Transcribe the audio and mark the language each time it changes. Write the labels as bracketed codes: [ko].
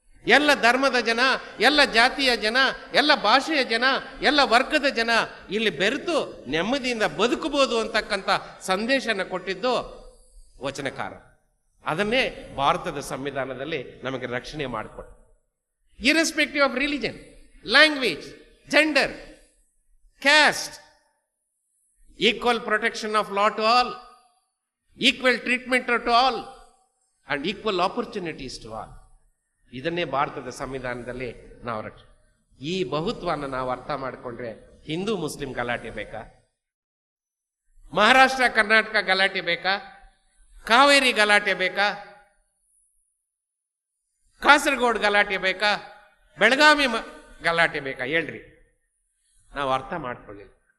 [kn] ಎಲ್ಲ ಧರ್ಮದ ಜನ, ಎಲ್ಲ ಜಾತಿಯ ಜನ, ಎಲ್ಲ ಭಾಷೆಯ ಜನ, ಎಲ್ಲ ವರ್ಗದ ಜನ ಇಲ್ಲಿ ಬೆರೆತು ನೆಮ್ಮದಿಯಿಂದ ಬದುಕಬಹುದು ಅಂತಕ್ಕಂಥ ಸಂದೇಶನ ಕೊಟ್ಟಿದ್ದು ವಚನಕಾರ. ಅದನ್ನೇ ಭಾರತದ ಸಂವಿಧಾನದಲ್ಲಿ ನಮಗೆ ರಕ್ಷಣೆ ಮಾಡಿಕೊಟ್ಟು. [en] Irrespective of religion, language, gender, caste, equal protection of law to all, equal treatment to all, and equal opportunities to all. [kn] ಇದನ್ನೇ ಭಾರತದ ಸಂವಿಧಾನದಲ್ಲಿ ನಾವು ಈ ಬಹುತ್ವವನ್ನು ನಾವು ಅರ್ಥ ಮಾಡಿಕೊಂಡ್ರೆ ಹಿಂದೂ ಮುಸ್ಲಿಂ ಗಲಾಟೆ ಬೇಕಾ? ಮಹಾರಾಷ್ಟ್ರ ಕರ್ನಾಟಕ ಗಲಾಟೆ ಬೇಕಾ? ಕಾವೇರಿ ಗಲಾಟೆ ಬೇಕಾ? ಕಾಸರಗೋಡು ಗಲಾಟೆ ಬೇಕಾ? ಬೆಳಗಾವಿ ಗಲಾಟೆ ಬೇಕಾ? ಹೇಳ್ರಿ. ನಾವು ಅರ್ಥ ಮಾಡ್ಕೊಳ್ಳಿಲ್ಲ.